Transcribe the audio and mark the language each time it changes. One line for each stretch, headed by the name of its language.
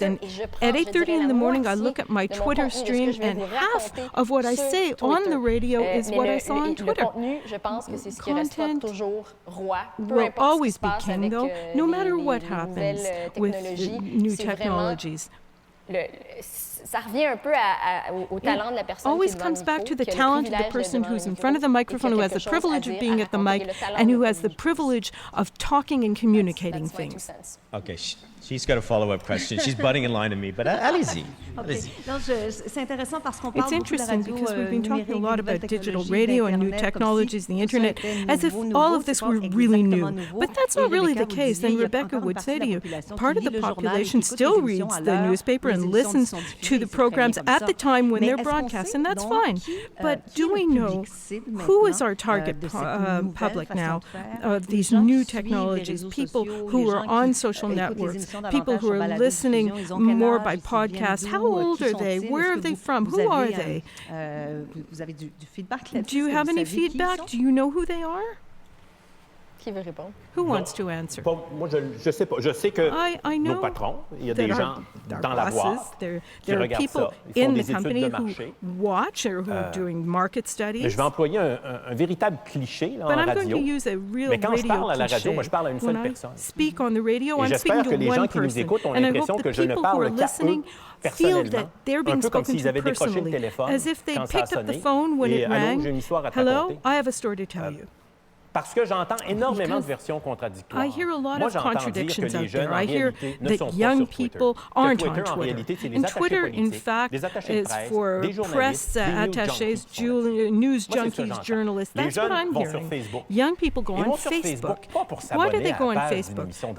English: And at 8:30 in the morning, I look at my Twitter stream, and half of what I say on the radio is what I saw on Twitter. Content will always be king, though, no matter what happens with new technologies.
French: Ça revient un peu au talent de la personne
English: always comes back to the talent of the person who's in front of the microphone, who has the privilege of being at the mic, and who has the privilege of talking and communicating things. Okay, she's got a follow-up question. She's butting in line to me, but
French: allez-y.
English: It's interesting because we've been talking a lot about digital radio and new technologies, the internet, as if all of this were really new. But that's not really the case. And Rebecca would say to you, part of the population still reads the newspaper and listens to the programs at the time when they're broadcast, and that's fine. But do we know who is our target public now of these new technologies? People who are on social networks, people who are listening more by podcast. How old are they? Where are they from? Who are they? Do you have any feedback? Do you know who they are?
French: Qui veut répondre?
English: Who wants to answer?
French: Moi, je sais pas. Je sais que nos patrons, il y a des gens dans la boîte qui regardent ça. Ils font des études de marché.
English: Watch or who are doing market studies.
French: Mais je vais employer un véritable cliché là, en radio. Mais quand je parle à la radio, moi, je parle à une seule personne.
English: Speak on the radio,
French: Et j'espère que les gens qui nous écoutent ont l'impression que je ne parle qu'à eux personnellement, un peu comme s'ils avaient décroché le téléphone quand ça a sonné. Et allô, j'ai une histoire à te raconter.
English: I have a story to tell you.
French: Parce que j'entends énormément de versions contradictoires.
English: I hear a lot of contradictions out there. I hear that young people aren't on Twitter. And Twitter, in fact, is for press attachés, news junkies, journalists. That's what I'm hearing. Young people go on Facebook. Why do they go on Facebook?